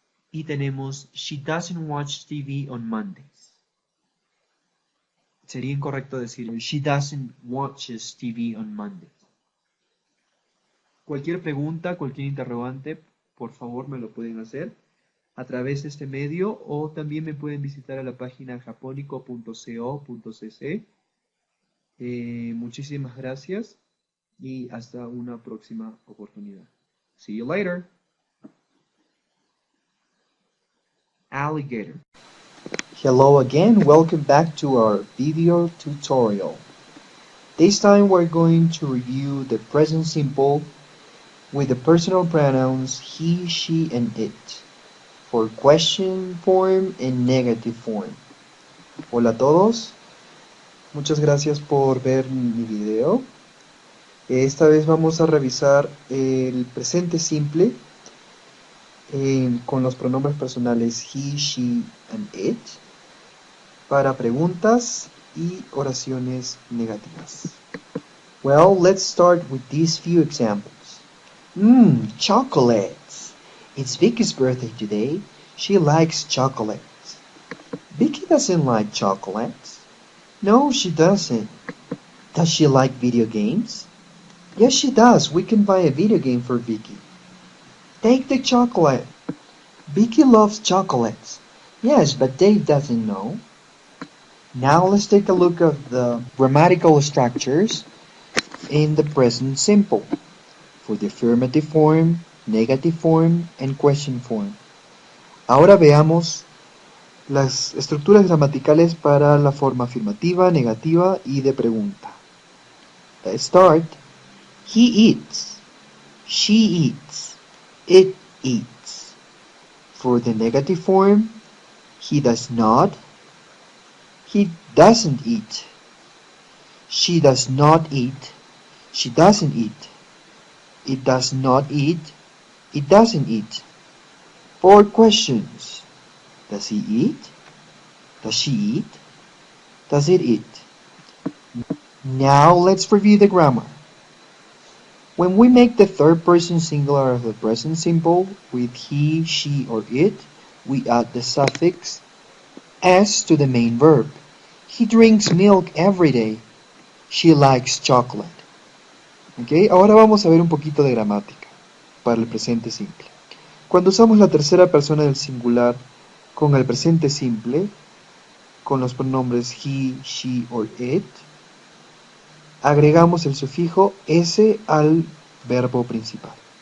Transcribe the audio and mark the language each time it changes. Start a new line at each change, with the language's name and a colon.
Spanish: Y tenemos,
English: she doesn't watch TV on Mondays.
Spanish: Sería incorrecto decir,
English: she doesn't watches TV on Mondays.
Spanish: Cualquier pregunta, cualquier interrogante, por favor me lo pueden hacer a través de este medio o también me pueden visitar a la página japonico.co.cc. Muchísimas gracias y hasta una próxima oportunidad.
English: See you later. Alligator. Hello again, welcome back to our video tutorial. This time we're going to review the present simple with the personal pronouns he, she, and it for question form and negative form.
Spanish: Hola a todos, muchas gracias por ver mi video. Esta vez vamos a revisar el presente simple con los pronombres personales he, she, and it. para preguntas y oraciones negativas.
English: Well, let's start with these few examples. Chocolates. It's Vicky's birthday today. She likes chocolates. Vicky doesn't like chocolates. No, she doesn't. Does she like video games? Yes, she does. We can buy a video game for Vicky. Take the chocolate. Vicky loves chocolates. Yes, but Dave doesn't know. Now let's take a look at the grammatical structures in the present simple for the affirmative form, negative form, and question form.
Spanish: Ahora veamos las estructuras gramaticales para la forma afirmativa, negativa y de pregunta.
English: Let's start. He eats. She eats. It eats. For the negative form, he does not. He doesn't eat. She does not eat. She doesn't eat. It does not eat. It doesn't eat. 4 questions. Does he eat? Does she eat? Does it eat? Now let's review the grammar. When we make the third person singular of the present simple with he, she, or it, we add the suffix s to the main verb. He drinks milk every day. She likes chocolate.
Spanish: Okay, ahora vamos a ver un poquito de gramática para el presente simple. Cuando usamos la tercera persona del singular con el presente simple, con los pronombres he, she or it, agregamos el sufijo s al verbo principal.